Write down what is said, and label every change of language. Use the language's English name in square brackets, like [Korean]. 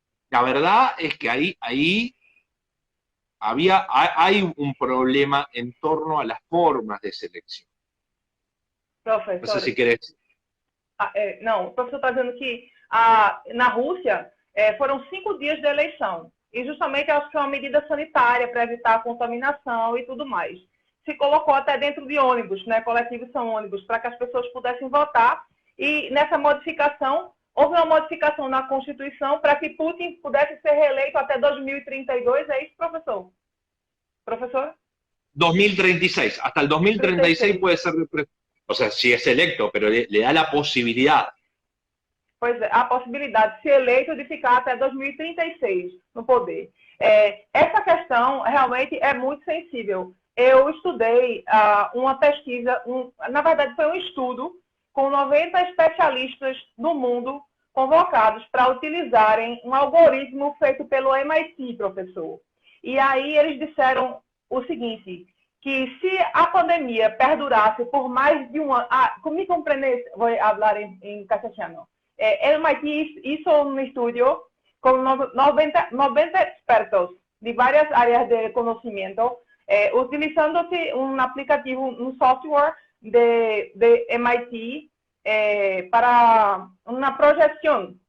[Spanish] La verdad es que ahí hay un problema en torno a las formas de selección. No sé [Portuguese] Professor, [Spanish] si querés. [Portuguese] não, o professor está dizendo que na Rússia foram 5 dias de eleição. E justamente acho que é uma medida sanitária para evitar a contaminação e tudo mais. Se colocou até dentro de ônibus, né? Coletivos são ônibus, para que as pessoas pudessem votar. E nessa modificação, houve uma modificação na Constituição para que Putin pudesse ser reeleito até 2032. É isso, professor? Professor? [Spanish] 2036, hasta el 2036 puede ser, o sea, si es electo, pero le da la posibilidad. [Portuguese] Pois é, a possibilidade de ser eleito de ficar até 2036 no poder. Essa questão realmente é muito sensível. Eu estudei uma pesquisa, na verdade foi um estudo, com 90 especialistas do mundo convocados para utilizarem um algoritmo feito pelo MIT, professor. E aí eles disseram o seguinte, que se a pandemia perdurasse por mais de um ano... me compreende? Vou falar em castelhano. [Spanish] El MIT hizo un estudio con 90 expertos de varias áreas de conocimiento, utilizándose un aplicativo, un software de MIT para una proyección.